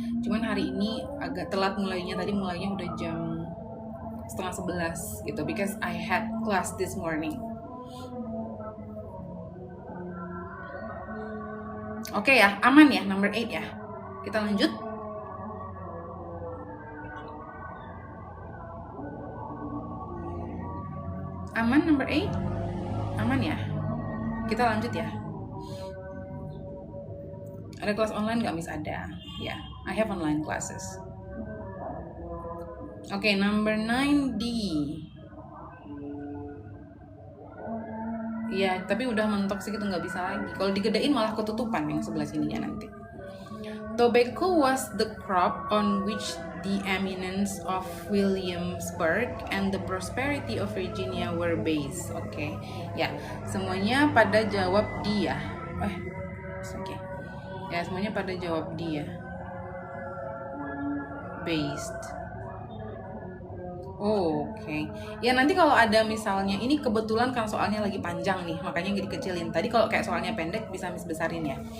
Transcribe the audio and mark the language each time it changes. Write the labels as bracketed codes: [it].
[id] Cuman hari ini agak telat mulainya. Tadi mulainya udah jam 10:30 gitu, [en] because I had class this morning. [id] Oke ya, aman ya, number 8 ya. Kita lanjut. Aman number 8? Aman ya? Kita lanjut ya. Ada kelas online nggak, Miss? Ada. [en] Ya, I have online classes. Oke, number 9D. [id] Ya, tapi udah mentok sih, gitu nggak bisa lagi. Kalau digedein malah ketutupan yang sebelah sininya nanti. [en] Tobacco was the crop on which the eminence of Williamsburg and the prosperity of Virginia were based. [id] Oke, ya, semuanya pada jawab dia. Oke. Ya, semuanya pada jawab dia. [en] Based. [id] Oke. Ya, nanti kalau ada misalnya, ini kebetulan kan soalnya lagi panjang nih, makanya dikecilin. Tadi kalau kayak soalnya pendek bisa Miss besarin ya.